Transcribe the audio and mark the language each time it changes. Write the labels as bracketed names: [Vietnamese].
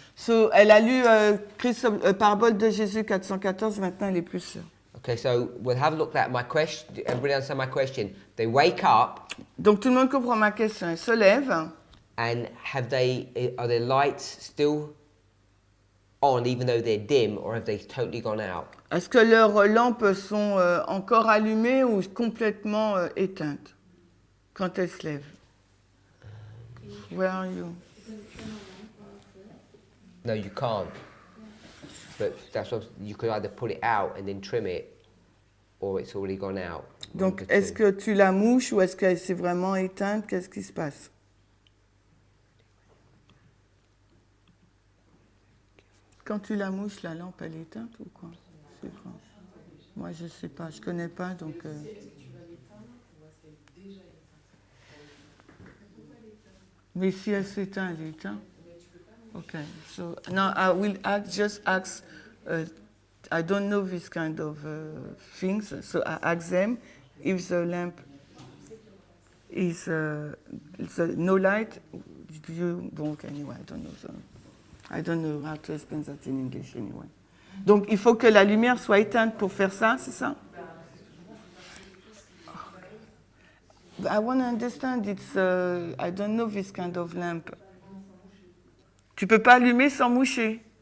[French] So, elle a lu Parabole de Jésus 414, maintenant elle est plus sûre. [English] Okay, so we'll have a look at my question. Everybody understand my question? They wake up [French] Donc tout le monde comprend ma question. Ils se lèvent [English] and are their lights still on even though they're dim, or have they totally gone out? [French] Est-ce que leurs lampes sont encore allumées ou complètement éteintes quand elles se lèvent? [English] Where are you? No, you can't. But that's what you could either pull it out and then trim it, or it's already gone out. [French] Donc est-ce que tu la mouches ou est-ce qu'elle s'est vraiment éteinte? Qu'est-ce qui se passe? Quand tu la mouches, la lampe, elle est éteinte ou quoi? C'est quoi? Moi, je ne sais pas, je ne connais pas, donc... Est-ce que tu vas l'éteindre ou est-ce qu'elle est déjà éteinte? Mais si elle s'éteint, elle est éteinte. Mais tu peux pas. [English] Okay, so now I will just ask, I don't know this kind of things, so I ask them if the lamp is no light, donc anyway, I don't know how to explain that in English anyway. [French] Donc il faut que la lumière soit éteinte pour faire ça, c'est ça? [English] I want to understand, I don't know this kind of lamp. [French] Tu peux pas allumer sans moucher.